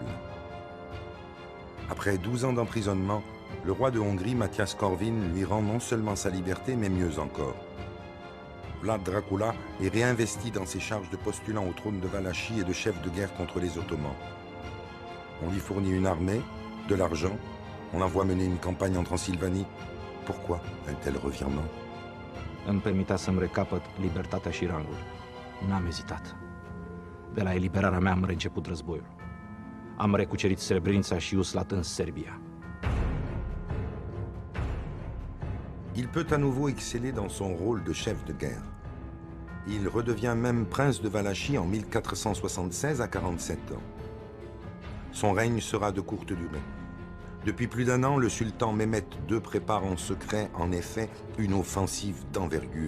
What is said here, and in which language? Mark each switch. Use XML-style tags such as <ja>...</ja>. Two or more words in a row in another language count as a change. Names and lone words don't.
<fr>Après 12 ans d'emprisonnement, le roi de Hongrie, Matthias Corvin, lui rend non seulement sa liberté, mais mieux encore. Vlad Dracula est réinvesti dans ses charges de postulant au trône de Valachie et de chef de guerre contre les Ottomans. On lui fournit une armée, de l'argent, on l'envoie mener une campagne en Transylvanie. Pourquoi un tel revirement?</fr> <ro>Îmi permitea să-mi recapăt libertatea și rangul. N-am ezitat. De la eliberarea mea am reînceput războiul. Am recucerit Srebrenica și Uslat în Serbia.</ro> <fr>Il peut à nouveau exceller dans son rôle de chef de guerre. Il redevient même prince de Valachie en 1476 à 47 ans. Son règne sera de courte durée. Depuis plus d'1 an, le sultan Mehmet II prépare en secret, en effet, une offensive d'envergure.</fr>